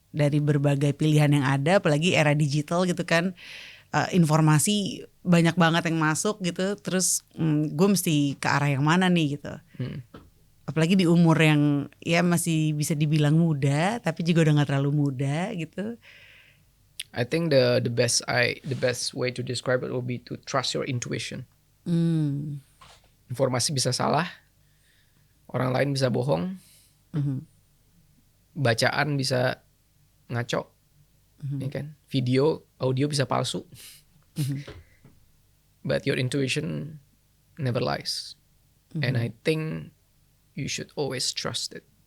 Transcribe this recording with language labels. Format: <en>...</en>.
<id>Dari berbagai pilihan yang ada, apalagi era digital gitu kan. Informasi banyak banget yang masuk gitu. Terus gue mesti ke arah yang mana nih gitu. Apalagi di umur yang ya masih bisa dibilang muda, tapi juga udah gak terlalu muda gitu.</id> <en>I think the best way to describe it will be to trust your intuition.</en> <id>Informasi bisa salah, orang lain bisa bohong, bacaan bisa ngaco, ya kan? Video, audio bisa palsu,</id> <en>but your intuition never lies, and I think you should always trust it.</en>